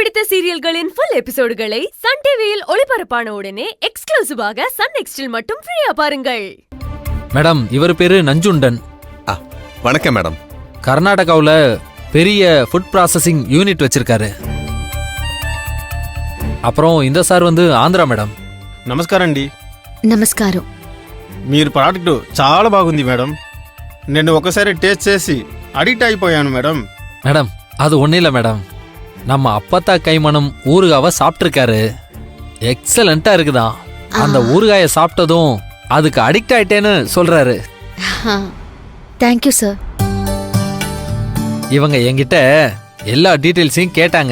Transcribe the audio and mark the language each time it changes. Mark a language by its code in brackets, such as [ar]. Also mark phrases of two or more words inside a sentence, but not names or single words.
[ta] சீரியல்களின் [en] full episodes [ta] சன் டிவியில் ஒளிபரப்பான உடனே எக்ஸ்க்ளூசிவாக சன் நெக்ஸ்டில் மட்டும் ஃப்ரீயா பாருங்கள். மேடம், இவர் பேரு நஞ்சுண்டன். வணக்கம் மேடம். கர்நாடகாவுல பெரிய [en] food processing unit [ta] வச்சிருக்காரு. அப்புறம் இந்த சார் வந்து ஆந்திரா மேடம். [te] నమస్కారం అండి. నమస్కారం. మీరు ప్రోడక్ట్ చాలా బాగుంది మేడం. నేను ఒకసారి టేస్ట్ చేసి అడిక్ట్ అయిపోయాను మేడం. [ta] மேடம், அது ஒன்றும் இல்லை மேடம். நம்ம அப்பத்தா கைமணம் ஊறுகாவை சாப்பிட்ருக்காரு. எக்ஸலண்டா இருக்குதான். அந்த ஊறுகாயை சாப்பிட்டதும் அதுக்கு அடிக்ட் ஆயிட்டேன்னு சொல்றாரு. [en] thank you sir. [ta] இவங்க என்கிட்ட எல்லா டீட்டெயில்ஸையும் கேட்டாங்க.